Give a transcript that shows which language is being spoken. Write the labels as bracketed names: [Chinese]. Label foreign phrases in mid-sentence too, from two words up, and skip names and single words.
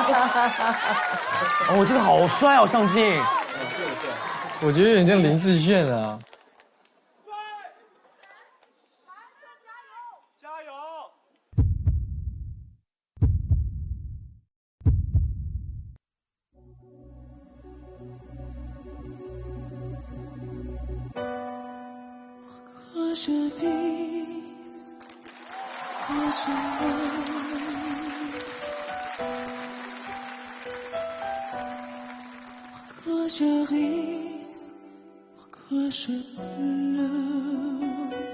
[Chinese] 哦，我这个好帅，好上镜。我觉得有点像林志炫啊。加油！ [French] Pourquoi je vis, pourquoi je meurs, pourquoi je ris, pourquoi je pleure.